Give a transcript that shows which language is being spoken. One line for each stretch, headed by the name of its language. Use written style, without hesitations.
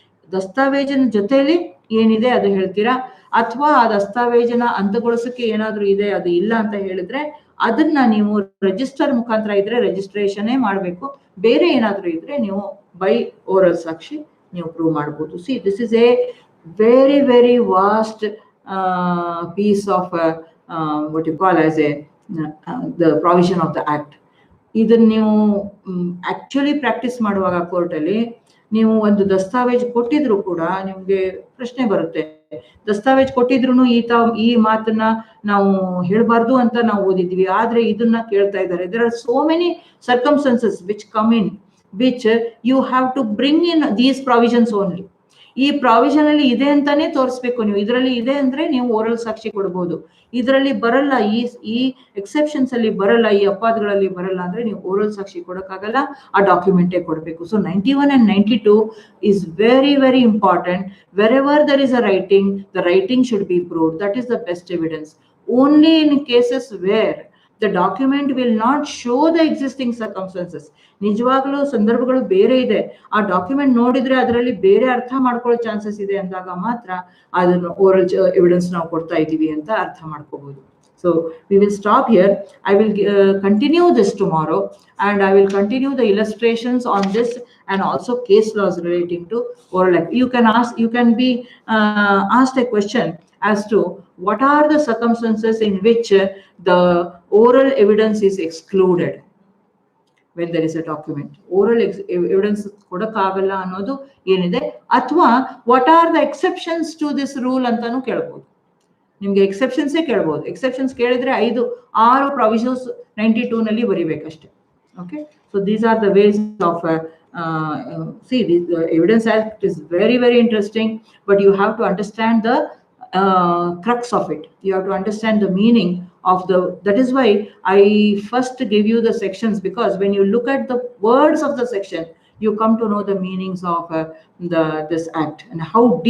Kannada: ದಸ್ತಾವೇಜಿನ ಜೊತೆಯಲ್ಲಿ ಏನಿದೆ ಅದು ಹೇಳ್ತೀರಾ, ಅಥವಾ ಆ ದಸ್ತಾವೇಜಿನ ಅಂತ್ಯಗೊಳಿಸಕ್ಕೆ ಏನಾದ್ರೂ ಇದೆ ಅದು ಇಲ್ಲ ಅಂತ ಹೇಳಿದ್ರೆ ಅದನ್ನ ನೀವು ರಿಜಿಸ್ಟರ್ ಮುಖಾಂತರ ಇದ್ರೆ ರಿಜಿಸ್ಟ್ರೇಷನ್ನೇ ಮಾಡಬೇಕು. ಬೇರೆ ಏನಾದ್ರೂ ಇದ್ರೆ ನೀವು ಬೈ ಓರಲ್ ಸಾಕ್ಷಿ ನೀವು ಪ್ರೂವ್ ಮಾಡಬಹುದು.
English: See this is a very very vast piece of what you call as the provision of the act.
Kannada: ಇದನ್ನ ನೀವು ಆಕ್ಚುಲಿ ಪ್ರಾಕ್ಟೀಸ್ ಮಾಡುವಾಗ ಕೋರ್ಟಲ್ಲಿ ನೀವು ಒಂದು ದಸ್ತಾವೇಜ್ ಕೊಟ್ಟಿದ್ರು ಕೂಡ ನಿಮ್ಗೆ ಪ್ರಶ್ನೆ ಬರುತ್ತೆ. ದಸ್ತಾವೇಜ್ ಕೊಟ್ಟಿದ್ರು ಈ ಮಾತನ್ನ ನಾವು ಹೇಳ್ಬಾರ್ದು ಅಂತ ನಾವು ಓದಿದ್ವಿ, ಆದ್ರೆ ಇದನ್ನ ಕೇಳ್ತಾ ಇದ್ದಾರೆ.
English: there are so many circumstances which come in which you have to bring in these provisions only.
Kannada: ಈ ಪ್ರಾವಿಷನ್ ಅಲ್ಲಿ ಇದೆ ಅಂತಾನೆ ತೋರಿಸ್ಬೇಕು ನೀವು. ಇದರಲ್ಲಿ ಇದೆ ಅಂದ್ರೆ ನೀವು ಓರಲ್ ಸಾಕ್ಷಿ ಕೊಡಬಹುದು. ಇದರಲ್ಲಿ ಬರಲ್ಲ, ಈ ಎಕ್ಸೆಪ್ಷನ್ಸ್ ಅಲ್ಲಿ ಬರಲ್ಲ, ಈ ಅಪವಾದಗಳಲ್ಲಿ ಬರಲ್ಲ ಅಂದ್ರೆ ನೀವು ಓರಲ್ ಸಾಕ್ಷಿ ಕೊಡಕ್ಕಾಗಲ್ಲ, ಆ ಡಾಕ್ಯುಮೆಂಟೇ ಕೊಡಬೇಕು.
English: So 91 and 92 is very very important. Wherever there is a writing, the writing should be proved. That is the best evidence. Only in cases where the document will not show the existing circumstances,
Kannada: ನಿಜವಾಗ್ಲೂ ಸಂದರ್ಭಗಳು ಬೇರೆ ಇದೆ, ಆ document ನೋಡಿದ್ರೆ ಅದರಲ್ಲಿ ಬೇರೆ ಅರ್ಥ ಮಾಡ್ಕೊಳ್ಳೋ ಚಾನ್ಸಸ್ ಇದೆ ಅಂದಾಗ ಮಾತ್ರ ಅದನ್ನು ಓರಲ್ ಎವಿಡೆನ್ಸ್ ನಾವು ಕೊಡ್ತಾ ಇದ್ದೀವಿ ಅಂತ ಅರ್ಥ ಮಾಡ್ಕೋಬಹುದು.
English: So we will stop here. I will continue this tomorrow, and I will continue the illustrations on this and also case laws relating to oral act. You can be asked a question as to what are the circumstances in which the oral evidence is excluded when there is a document. Oral evidence
Kannada: ಕೊಡಕ್ಕಾಗಲ್ಲ ಅನ್ನೋದು ಏನಿದೆ, ಅಥವಾ
English: what are the exceptions to this rule
Kannada: ಅಂತಾನು ಕೇಳಬಹುದು. ನಿಮ್ಗೆ ಎಕ್ಸೆಪ್ಷನ್ಸೇ ಕೇಳಬಹುದು. Exceptions ಕೇಳಿದ್ರೆ 5-6 provisions 92 ನಲ್ಲಿ ಬರಿಬೇಕಷ್ಟೇ.
English: Okay, so these are the ways of see the evidence act is very very interesting, but you have to understand the crux of it. You have to understand the meaning of that is why I first give you the sections, because when you look at the words of the section you come to know the meanings of this act and how